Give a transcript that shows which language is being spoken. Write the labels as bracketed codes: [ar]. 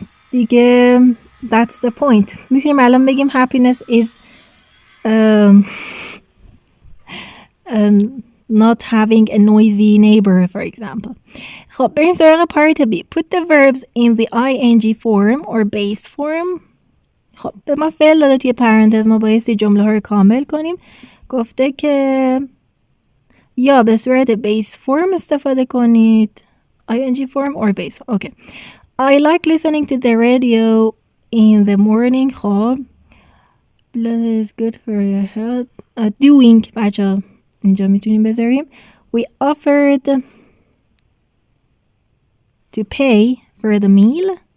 [en] دیگه that's the point. [fa] میتونیم الان بگیم [en] happiness is not having a noisy neighbor, for example. [fa] خب بریم سراغ پارت B. [en] Put the verbs in the ing form or base form. [fa] خب به ما فعل داده توی پرانتز، ما بایستی جمله ها رو کامل کنیم. گفته که یا به صورت بیس فرم استفاده کنید [en] ing form or base. Okay. I like listening to the radio in the morning. خب blood is good for your health. Doing [fa] بچه اینجا میتونیم بذاریم [en] we offered to pay for the meal.